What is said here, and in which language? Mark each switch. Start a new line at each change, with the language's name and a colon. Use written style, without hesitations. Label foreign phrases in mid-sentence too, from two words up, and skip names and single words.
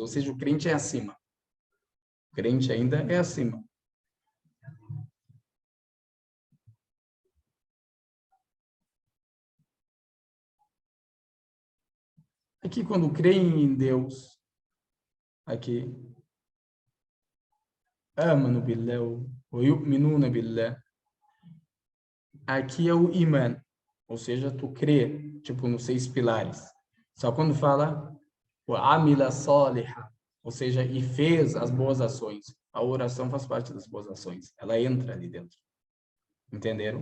Portuguese: Ou seja, o crente é acima. O crente ainda é acima. Aqui, quando creem em Deus, aqui,
Arabic: آمنوا بالله, ou يؤمنون بالله,
Portuguese: aqui é o iman, ou seja, tu crê, tipo, nos 6 pilares. Só quando fala o
Arabic: عملوا الصالحات,
Portuguese: ou seja, e fez as boas ações. A oração faz parte das boas ações. Ela entra ali dentro. Entenderam?